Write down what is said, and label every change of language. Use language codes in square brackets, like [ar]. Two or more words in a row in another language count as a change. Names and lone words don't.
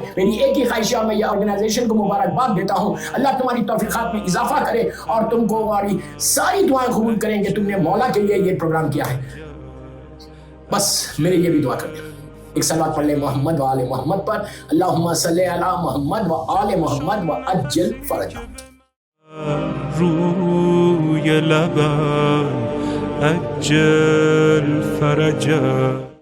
[ur] میری ایک ہی خواہش ہے، میں یہ آرگنائزیشن کو مبارکباد دیتا ہوں، اللہ تمہاری توفیقات میں اضافہ کرے اور تم کو ہماری ساری دعائیں قبول کریں کہ تم نے مولا کے لیے یہ پروگرام کیا ہے. بس میرے لیے بھی دعا کر دیں. ایک صلوات پڑھ لیں محمد و آل محمد پر، [ar] اللہم صلی علی محمد و آل محمد و عجل فرجہ. [fa] روی لبم [ar] عجل فرجہ.